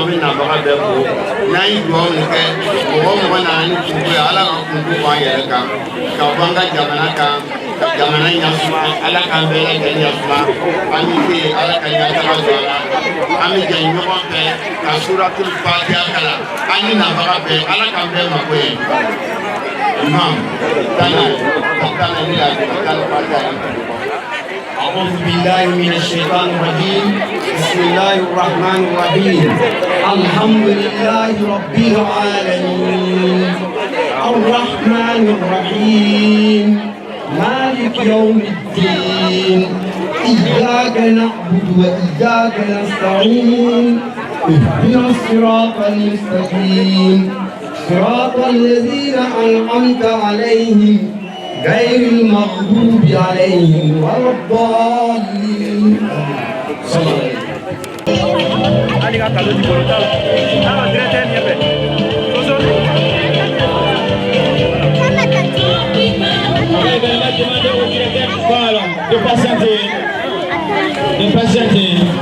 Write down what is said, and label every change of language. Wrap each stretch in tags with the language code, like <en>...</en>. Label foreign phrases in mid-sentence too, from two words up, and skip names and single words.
<bm>bɛ nabaga bɛɛ fo n'an ye dugawu nin kɛ mɔgɔ mɔgɔ nana ni kunko ye ala ka kunko b'an yɛrɛ kan ka bɔ an ka jamana kan jamana ɲasuma ala k'an bɛɛ lajɛlen ɲasuma an bɛ se ala ka ɲataga don a la an bɛ jɛ ɲɔgɔn fɛ ka</bm> <ar>سورة الفاتحة</ar> <bm>kalan an ni nabaga bɛɛ ala k'an bɛɛ mako ye imam tana ni la tana fatiha.</bm> <ar>أعوذ بالله من الشيطان الرجيم بسم الله الرحمن الرحيم الحمد لله رب العالمين الرحمن الرحيم مالك يوم الدين إياك نعبد وإياك نستعين اهدنا الصراط المستقيم صراط الذين أنعمت عليهم غير المغضوب عليهم ولا الضالين.</ar> <fr>Voilà, de patienter. De patienter.</fr>